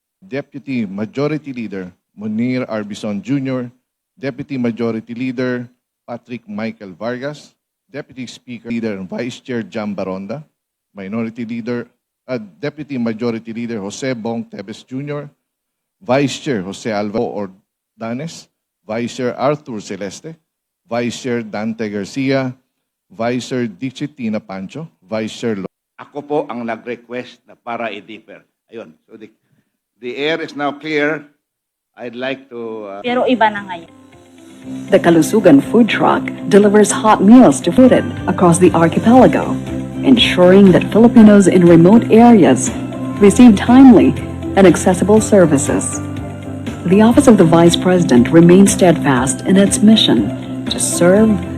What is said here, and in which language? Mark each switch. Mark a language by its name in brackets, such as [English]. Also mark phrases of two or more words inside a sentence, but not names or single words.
[English] Deputy Majority Leader Munir Arbison Jr., Deputy Majority Leader Patrick Michael Vargas, Deputy Speaker Leader and Vice Chair Jam Baronda, Deputy Majority Leader Jose Bong Tebes Jr., Vice Chair Jose Alvaro Ordanes, Vice Chair Arthur Celeste, Vice Chair Dante Garcia, Vice Chair Dixit Tina Pancho, Vice Chair [Filipino] Ako po ang nag-request na para i-defer. Ayun. [English] So the air is now clear. I'd like to... [Filipino] Pero iba na ngayon. [English] The Kalusugan food truck delivers hot meals to fooded across the archipelago, ensuring that Filipinos in remote areas receive timely and accessible services. The Office of the Vice President remains steadfast in its mission to serve,